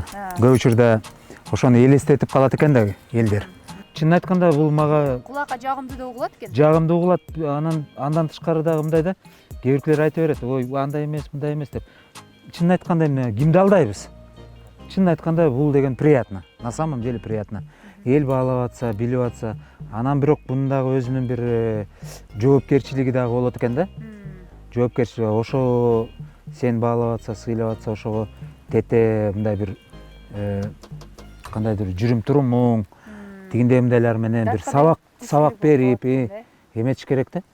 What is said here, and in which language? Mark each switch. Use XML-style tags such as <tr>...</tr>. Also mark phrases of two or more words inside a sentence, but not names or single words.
<ky>Көп учурда ошону элестетип калат экен да элдер. Чынын айтканда бул мага Кулакка жагымдуу да угулат экен. жагымдуу угулат. Андан тышкары дагы мындай да, кээ биркилер айта берет, ой андай эмес, мындай эмес деп. Чынын айтканда эмне кимди алдайбыз? Чынын айтканда бул деген приятно.</ky> <ru>На самом деле приятно.</ru> <ky>Эл баалап атса, билип атса, анан бирок бунун дагы өзүнүн бир жоопкерчилиги дагы болот экен да. Жоопкерчилик ошо сен баалап атса, сыйлап атса, ошого тете мындай бир кандайдыр жүрүм турумуң, тигиндей мындайлар менен бир сабак берип эметиш керек да.</ky>